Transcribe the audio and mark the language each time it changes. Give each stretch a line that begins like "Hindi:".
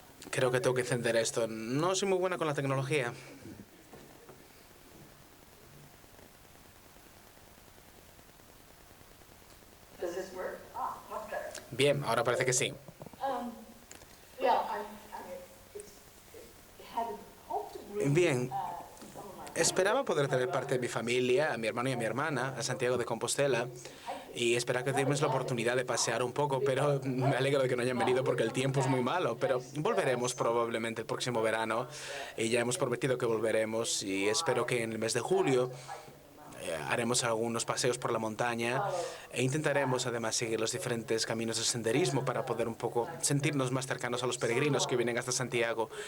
Spanish: Creo que tengo que encender esto. No soy muy buena con la tecnología.
English: Does this work? Much better.
Spanish: Bien, ahora parece que sí.
English: Yeah, it had hoped to bring
Spanish: Bien,
English: some of my
Spanish: esperaba poder tener parte de mi familia, a mi hermano y a mi hermana, a Santiago de Compostela, y esperaba que tuviéramos la oportunidad de pasear un poco, pero me alegro de que no hayan venido porque el tiempo es muy malo, pero volveremos probablemente el próximo verano, y ya hemos prometido que volveremos, y espero que en el mes de julio haremos algunos paseos por la montaña e intentaremos además seguir los diferentes caminos de senderismo para poder un poco sentirnos más cercanos a los peregrinos que vienen hasta Santiago.